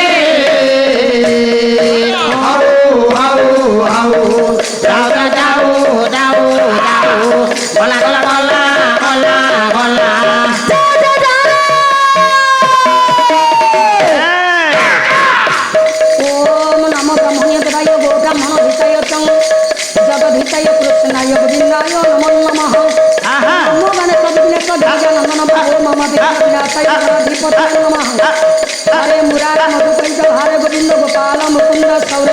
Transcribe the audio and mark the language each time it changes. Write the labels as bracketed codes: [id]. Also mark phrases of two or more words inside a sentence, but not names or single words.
[sa] হাউ হাউ হাউ যাও যাও যাও যাও গলা গলা গলা গলা গলা ओम नमो ब्रह्मण्य देवाय गो ब्राह्मण हिताय तं जगद्धिताय कृष्णाय गोविन्दाय नमो नमः আহা नमो गणेश विघ्नेश गजानन प्रभो मम विघ्नविनाशाय गणाधिपतये नमः हरे मुरारे मधुकैट हरे गोविन्द गोपाल मुकुन्द सौरे